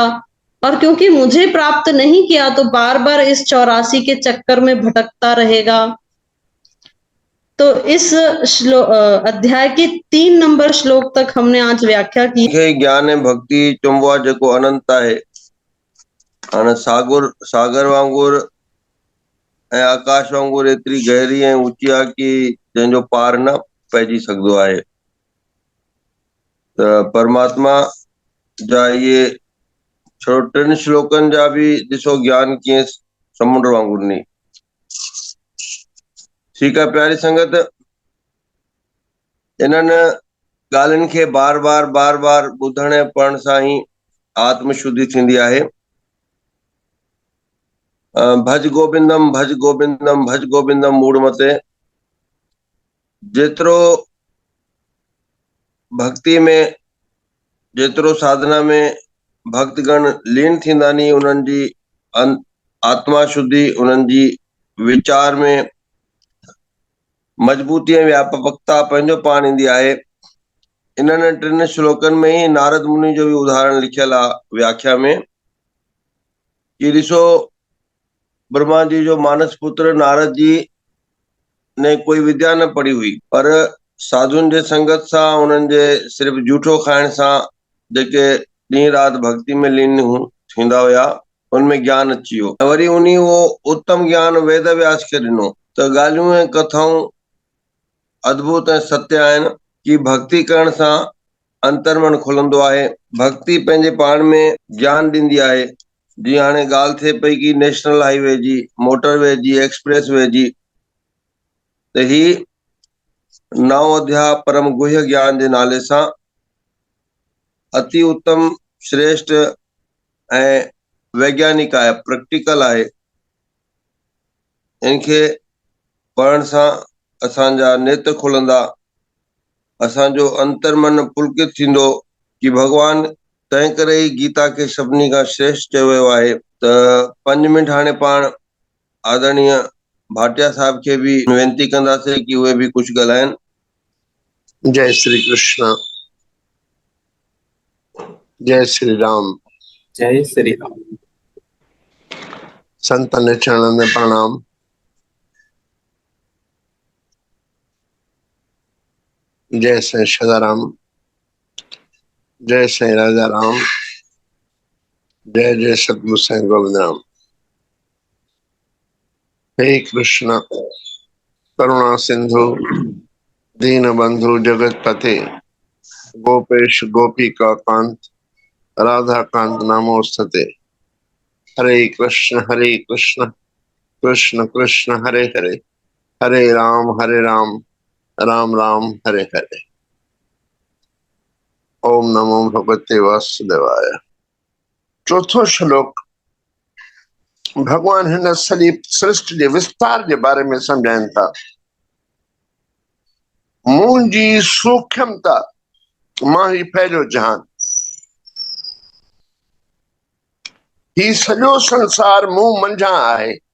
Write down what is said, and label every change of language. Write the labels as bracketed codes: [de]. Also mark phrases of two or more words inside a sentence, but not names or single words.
[hi] और क्योंकि मुझे प्राप्त नहीं किया, तो बार बार इस 84 के चक्कर में भटकता रहेगा। तो इस अध्याय के 3 नंबर श्लोक तक हमने आज व्याख्या की। [sd] ज्ञान भक्ति चुंबवा जको अनंत है, सागर वांगुर आकाश वांगुर एतरी गहरी ऐं ऊची आहे कि जंहिंजो पार न पइजी सघंदो आहे। त परमात्मा जा इहे छो टिनि श्लोकनि जा बि ॾिसो ज्ञान कीअं समुंड वांगुरु नी। ठीकु आहे प्यारी संगत, इन्हनि ॻाल्हियुनि खे बार बार ॿुधण ऐं पढ़ण सां ई आत्म शुद्धि थींदी आहे। [sa] भज गोबिंदम भज गोबिंदम भज गोबिंदम मूड़ मते [sd] जेतिरो भक्ति में, जेतिरो साधना में भक्तगण लीन थींदा नी, उन्हनि जी आत्मा शुद्धि, उन्हनि जी विचार में मजबूती ऐं व्यापकता पंहिंजो पाण ईंदी आहे। इन्हनि टिनि श्लोकनि में ई नारद मुनि जो बि उदाहरण लिखियल आहे व्याख्या में, कि ॾिसो ब्रह्मा जी जो मानस पुत्र नारद जी ने कोई विद्या न पढ़ी हुई, पर साधुनि जे संगत सां, उन्हनि जे सिर्फ़ जूठो खाइण सां जेके ॾींहुं राति भक्ति में लीन थींदा हुया, उनमें ज्ञान अची वियो। वरी उन्हीं उहो उत्तम ज्ञान वेद व्यास खे ॾिनो। त ॻाल्हियूं ऐं कथाऊं अद्भुत ऐं सत्य आहिनि कि भक्ति करण सां अंतर्मन खुलंदो आहे। भक्ति पंहिंजे पाण में ज्ञान ॾींदी आहे। जीअं हाणे ॻाल्हि थिए पई कि [en] National Highway [sd] जी, मोटरवे जी, एक्सप्रेस वे जी, त ही 9 अध्याय परम गुह्य ज्ञान जे नाले सां अति उत्तम, श्रेष्ठ ऐं वैज्ञानिक आहे, प्रैक्टिकल आहे। इनखे पढ़ण सां असांजा नेत्र खुलंदा, असांजो अंतर्मन पुलकित थींदो कि भगवान तंहिं करे ई गीता खे सभिनी खां श्रेष्ठ चयो वियो आहे। त 5 मिंट हाणे पाण आदरणीय भाटिया साहब खे भी वेनती कंदासीं कि उहे भी कुछ ॻाल्हाइनि। [hi] जय श्री कृष्ण, जय श्री राम। जय श्री राम। संतन चरणन में प्रणाम। जय श्री सदाराम, जय श्री राजा राम, जय जय सतगुरु साईं गोविंद राम। [sa] हे कृष्ण करुणा सिंधु दीन बंधु जगत पते, गोपेश गोपी का कांत राधा कांत नामोस्तते। हरे कृष्ण कृष्ण कृष्ण हरे हरे, हरे राम राम राम हरे हरे। ओम नमो भगवते वासुदेवाय। [sd] चौथो श्लोक भगवान हिन सॼी सृष्टि जे विस्तार जे बारे में सम्झाइनि था। मुंहिंजी सूक्ष्मता, मां ही फैलियो जहान, ही सॼो संसार मूं मंझां आहे।